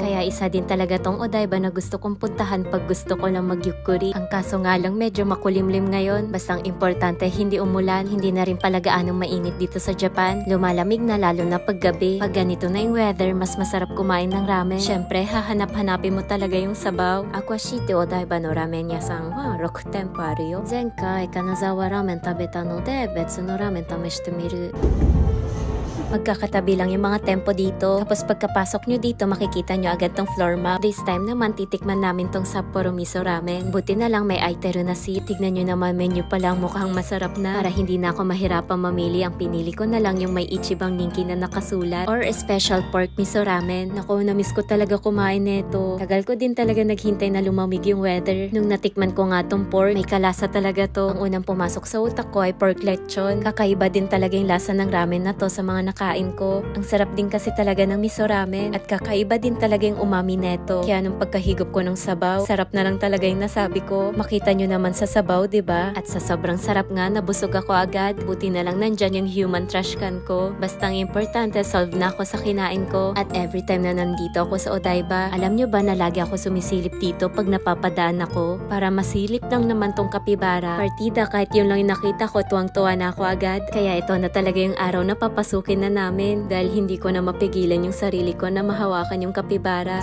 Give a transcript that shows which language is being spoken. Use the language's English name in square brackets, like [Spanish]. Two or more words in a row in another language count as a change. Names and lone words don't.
[Filipino] Kaya isa din talaga tong Odaiba na gusto kong puntahan pag gusto ko lang magyukuri. Ang kaso nga lang medyo makulimlim ngayon. Basta ang importante, hindi umulan. Hindi na rin pala gaanong mainit dito sa Japan. Lumalamig na lalo na paggabi. Pag ganito na yung weather, mas masarap kumain ng ramen. Syempre, hahanap-hanapin mo talaga yung sabaw. [Japanese] アコシテ お台場 の ラーメン 屋さん は 6 店舗あるよ。前回金沢ラーメン食べたので別のラーメン試してみる。 [Filipino] Magkakatabi lang yung mga tempo dito. Tapos pagkapasok nyo dito, makikita nyo agad tong floor map. [English] This time [Filipino] naman, titikman namin tong Sapporo Miso Ramen. Buti na lang may Aiteru na seat. Tignan nyo naman, menu pa lang mukhang masarap na. Para hindi na ako mahirapang mamili, ang pinili ko na lang yung may [Japanese] 一番 人気 [Filipino] na nakasulat. Or Special Pork Miso Ramen. Naku, namiss ko talaga kumain neto. Tagal ko din talaga naghintay na lumamig yung weather. Nung natikman ko nga tong pork, may kalasa talaga to. Ang unang pumasok sa utak ko ay pork lechon. Kakaiba din talaga yung lasa ng ramen na to sa mga kain ko. Ang sarap din kasi talaga ng miso ramen at kakaiba din talaga yung umami neto. Kaya nung pagkahigop ko ng sabaw, sarap na lang talaga yung nasabi ko. Makita nyo naman sa sabaw, 'di ba? At sa sobrang sarap nga, nabusog ako agad. Buti na lang nandyan yung [English] human trash can [Filipino] ko. Basta ang importante, solve na ako sa kinain ko. At [English] every time [Filipino] na nandito ako sa Odaiba, alam nyo ba na lagi ako sumisilip dito pag napapadaan ako? Para masilip lang naman tong kapibara. Partida, kahit yun lang yung nakita ko, tuwang-tuwa na ako agad. Kaya ito na talaga yung araw na papasukin na namin dahil hindi ko na mapigilan yung sarili ko na mahawakan yung kapibara.